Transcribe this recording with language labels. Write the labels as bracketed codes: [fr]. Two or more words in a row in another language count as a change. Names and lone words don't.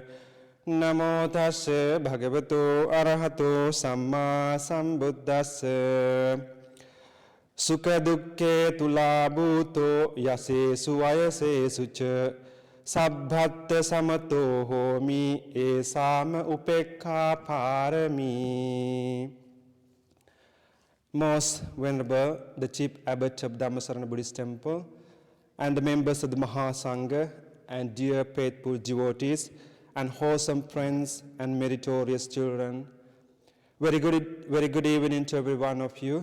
[pi] Namo tassa bhagavato arahato sammā sambuddhassa. Sukha dukkhe tulā bhūto yasesu vayasesu ca sabbhatta samato homi esāma upekkha pārami. [en] Most Venerable, the Chief Abbot of Dhammasarana Buddhist Temple, and the members of the Mahasangha, and dear faithful devotees, and wholesome friends and meritorious children, very good evening to every one of you.